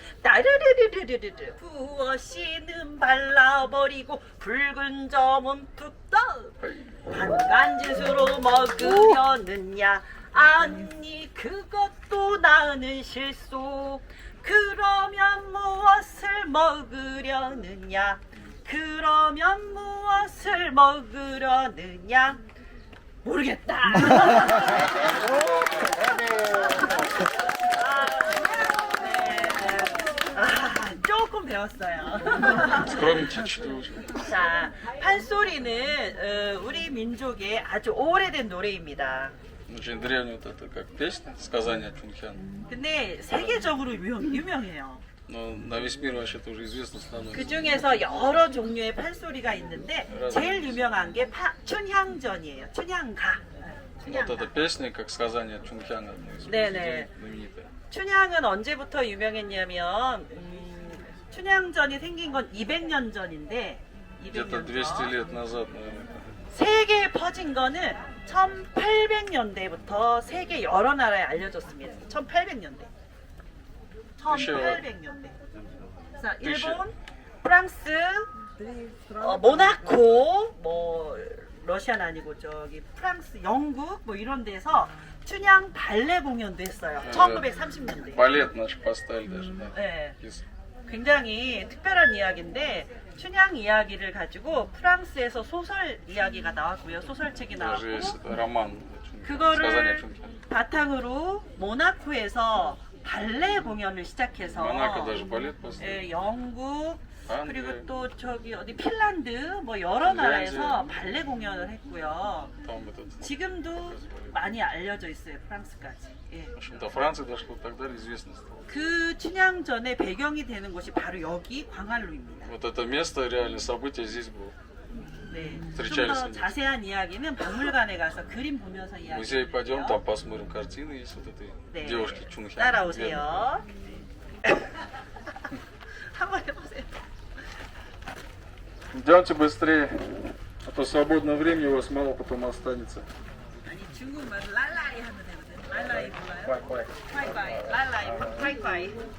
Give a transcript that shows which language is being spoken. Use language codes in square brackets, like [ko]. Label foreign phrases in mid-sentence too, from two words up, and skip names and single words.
[ko] 따르르르르르르 부어씨는 발라버리고 붉은 점은 푹떠 반간짓으로 먹으려느냐 아니 그것도 나는 실수 그러면 무엇을 먹으려느냐 그러면 무엇을 먹으려느냐 모르겠다. 조금 배웠어요. [ru] Скромничать чуть-чуть. [ko] 자, 판소리는 우리 민족의 아주 오래된 노래입니다. [ru] Очень древний вот это как песня, сказание Чунхян. [ko] 근데 세계적으로 유명해요. [ru] Но на весь мир вообще-то уже известно [ko] 그 [ru] становится. [ko] 중에서 여러 종류의 판소리가 있는데 제일 유명한 게 춘향전이에요. 춘향가. [ru] Вот эта песня, как сказание Чунхяна, одно из [ko] 네네. [ru] произведений знаменитое. [ko] 춘향은 언제부터 유명했냐면 춘향전이 생긴 건 200년 전인데 [ru] Где-то [ko] 200년 [ru] 200 [ko] 전. [ru] лет назад, наверное. [ko] 세계에 퍼진 거는 1800년대부터 세계 여러 나라에 알려졌습니다. 1800년대. 1800년대. 자, 일본, 프랑스, 모나코, 뭐 러시아는 아니고 저기 프랑스, 영국 뭐 이런 데서 춘향 발레 공연도 했어요. 1930년대. [ru] Балет наш поставили даже, да. [ko] 네. [ru] Из- [ko] 굉장히 특별한 이야기인데 춘향 이야기를 가지고 프랑스에서 소설 이야기가 나왔고요. 소설책이 [ru] Даже есть [ko] 나왔고 [ru] это роман Чунхян, сказание [ko] 그거를 [ru] Чунхян. [ko] 바탕으로 모나코에서 발레 공연을 시작해서 [ru] Монако даже балет поставили. [ko] 예, 영국 아, 그리고 네. 또 저기 어디 핀란드 뭐 여러 나라에서 핀란드. 발레 공연을 했고요. [ru] Там этот, [ko] 지금도 많이 알려져 있어요. 프랑스까지. 예. [ru] в общем, до Франции дошло и так далее, известно стало. [ko] 그 춘향전의 배경이 되는 곳이 바로 여기 광안루입니다. [ru] Вот это место, реально событие здесь было. [ko] 네. 좀 [ru] встречались [ko] 더 [ru] они. [ko] 자세한 이야기는 박물관에 가서 그림 보면서 [ru] В [ko] 이야기. [ru] музей пойдем, там посмотрим картины, есть вот этой [ko] 네. [ru] девушки Чунхян. [ko] 따라오세요. 한번 해보세요. [ru] Идемте быстрее, а то свободного времени у вас мало потом останется. [ko] 아니 중국말 랄라이 하면 되거든. 랄라이 몰라요? [ru] Бай-бай. [ko] 파이파이. 랄라이 파이파이.